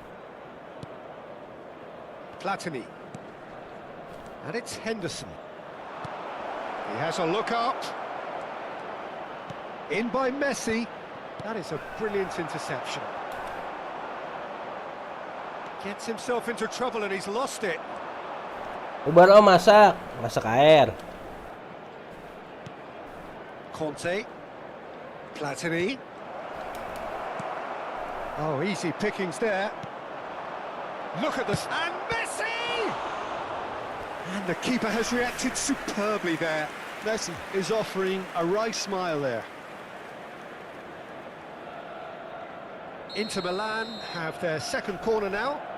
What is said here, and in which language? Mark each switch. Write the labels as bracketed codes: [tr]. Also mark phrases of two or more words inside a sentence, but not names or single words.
[en] Platini. And it's Henderson. He has a look up. In by Messi. That is a brilliant interception. Gets himself into trouble and he's lost it. Ubaro masak air. Conte. Platini. Oh, easy pickings there. Look at this. And Messi! And the keeper has reacted superbly there. Messi is offering a wry smile there. Inter Milan have their second corner now.